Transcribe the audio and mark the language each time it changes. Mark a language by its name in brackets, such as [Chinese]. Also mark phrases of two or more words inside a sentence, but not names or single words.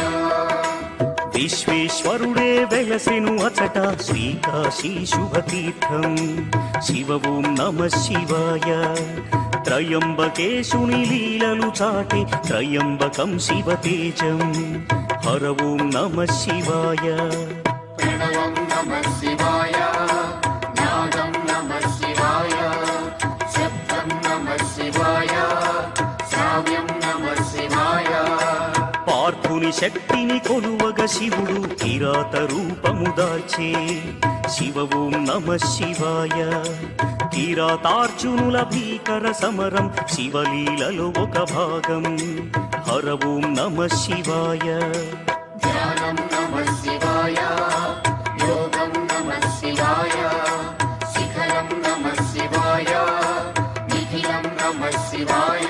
[Telugu] విశ్వేశ్వరుడే వెలసెను అచట శ్రీకాశీ శుభతీర్థం శివ [Sanskrit] ఓం నమ శివాయ [Telugu] త్రయంబకేశుని లీలలు చాటే త్రయంబకం శివతేజం హర [Sanskrit] ఓం నమః శివాయ प्रणवं नमः शिवाय नादं नमः शिवाय शब्दं नमः शिवाय श्राव्यं नमः शिवाय [Telugu] పార్థుని శక్తిని కొలువగ శివుడు కిరాత రూపము దాల్చే శివ [Sanskrit] ఓం నమః శివాయ [Telugu] కిరాతార్జునుల భీకర సమరం శివలీలలో ఒక భాగం హర [Sanskrit] ఓం నమః శివాయ ध्यानं नमः शिवाय योगं नमः शिवाय शिखरं नमः शिवाय निखिलं नमः शिवाय